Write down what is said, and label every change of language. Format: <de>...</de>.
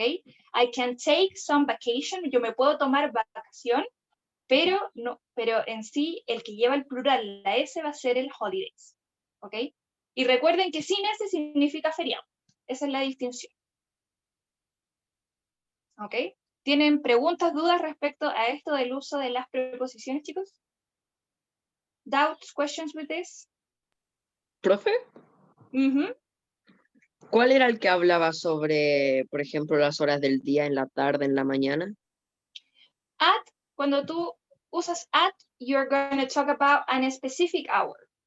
<en>I can take some vacation.</en> <es>Yo me puedo tomar vacación, pero en sí, el que lleva el plural, la S, va a ser el holidays. ¿Ok? Y recuerden que sin S significa feriado. Esa es la distinción. ¿Ok? ¿Tienen preguntas, dudas respecto a esto del uso de las preposiciones, chicos?</es> <en>Doubts, questions with this?</en> <es>¿Profe? ¿Cuál era el que hablaba sobre, por ejemplo, las horas del día, en la tarde, en la mañana?</es> <en>At,</en> <es>cuando tú usas at,</es> <en>you're going to talk about a specific hour.</en>